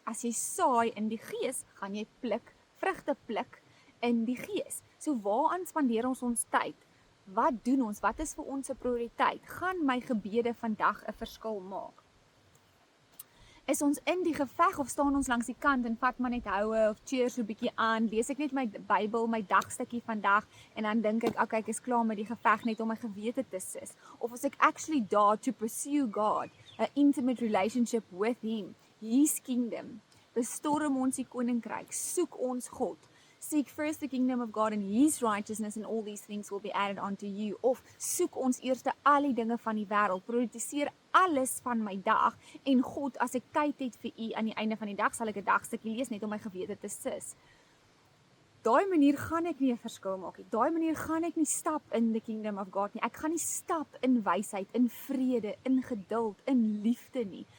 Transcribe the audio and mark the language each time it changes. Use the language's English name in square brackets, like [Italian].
[Afrikaans] As jy saai in die Gees, gaan jy vrugte pluk in die Gees. So waaraan spandeer ons tyd? Wat doen ons? Wat is vir ons 'n prioriteit? Gaan my gebede vandag 'n verskil maak? Is ons in die geveg of staan ons langs die kant en vat maar net houe of cheer so 'n bietjie aan? Lees ek net my Bybel, my dagstukkie vandag en dan dink ek, okay, ek is klaar met die geveg net om my gewete te sis. Of is ek actually daar [English] to pursue God, an intimate relationship with him, his kingdom? [Afrikaans] Bestorm ons die koninkryk, soek ons God. [English] Seek first the kingdom of God and his righteousness and all these things will be added unto you. [Afrikaans] Of soek ons eers al die dinge van die wêreld, prioritiseer alles van my dag en God, as ek tyd het vir u aan die einde van die dag, sal ek 'n dagstukkie lees net om my gewete te sis. Daai manier gaan ek nie 'n verskil maak nie. Daai manier gaan ek nie stap [English] in the kingdom of God [Afrikaans] nie. Ek gaan nie stap in wysheid, in vrede, in geduld, in liefde nie.